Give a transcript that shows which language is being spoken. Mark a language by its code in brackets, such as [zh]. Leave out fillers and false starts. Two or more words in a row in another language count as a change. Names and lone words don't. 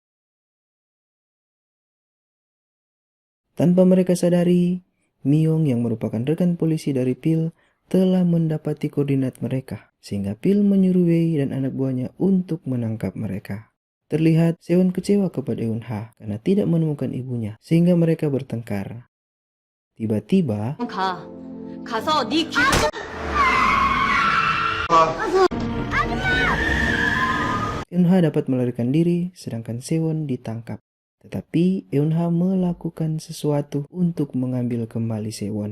[id] Tanpa mereka sadari, Myung yang merupakan rekan polisi dari Pil telah mendapati koordinat mereka, sehingga Pil menyuruh Wei dan anak buahnya untuk menangkap mereka. Terlihat Sewon kecewa kepada Eun-ha karena tidak menemukan ibunya, sehingga mereka bertengkar. Tiba-tiba, [ko] 가서 네 귀... [id] Eun-ha dapat melarikan diri, sedangkan Sewon ditangkap. Tetapi Eun-ha melakukan sesuatu untuk mengambil kembali Sewon.